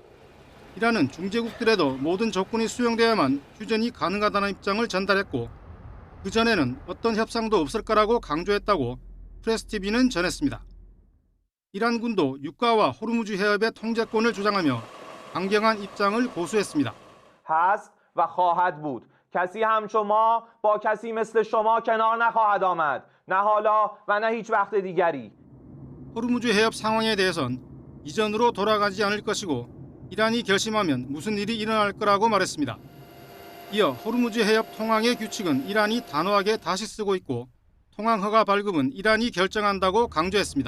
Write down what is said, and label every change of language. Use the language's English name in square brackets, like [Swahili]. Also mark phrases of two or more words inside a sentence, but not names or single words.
[Korean] 이란은 중재국들에도 모든 조건이 수용되어야만 휴전이 가능하다는 입장을 전달했고 그전에는 어떤 협상도 없을 거라고 강조했다고 프레스TV는 전했습니다. 이란군도 유가와 호르무즈 해협의 통제권을 주장하며 강경한 입장을 고수했습니다. [Persian] هست و خواهد بود. کسی همچون ما با کسی مثل شما کنار نخواهد آمد. نه حالا و نه هیچ وقت دیگری. [Korean] 호르무즈 해협 상황에 대해선 이전으로 돌아가지 않을 것이고 이란이 결심하면 무슨 일이 일어날 거라고 말했습니다. 이어 호르무즈 해협 통항의 규칙은 이란이 단호하게 다시 쓰고 있고 통항 허가 발급은 이란이 결정한다고 강조했습니다.